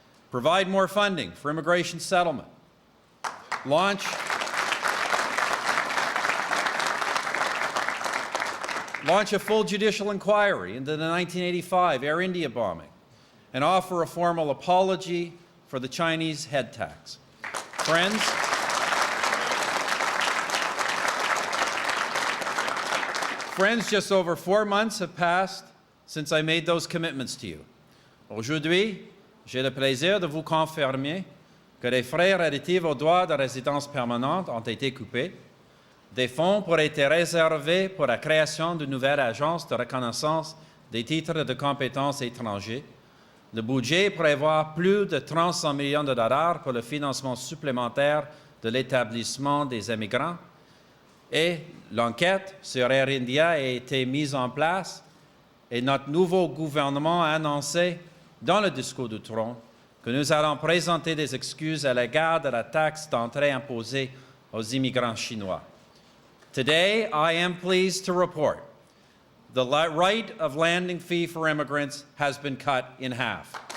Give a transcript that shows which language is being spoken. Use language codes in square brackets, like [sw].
[en] Provide more funding for immigration settlement. Launch a full judicial inquiry into the 1985 Air India bombing and offer a formal apology for the Chinese head tax. Friends, just over 4 months have passed since I made those commitments to you. [fr] Aujourd'hui, j'ai le plaisir de vous confirmer que les frais relatifs aux droits de résidence permanente ont été coupés. Des fonds pourraient être réservés pour la création d'une nouvelle agence de reconnaissance des titres de compétences étrangers. Le budget prévoit plus de 300 millions de dollars pour le financement supplémentaire de l'établissement des immigrants. Et l'enquête sur Air India a été mise en place et notre nouveau gouvernement a annoncé dans le discours du trône que nous allons présenter des excuses à l'égard de la taxe d'entrée imposée aux immigrants chinois. [en] Today, I am pleased to report the right of landing fee for immigrants has been cut in half.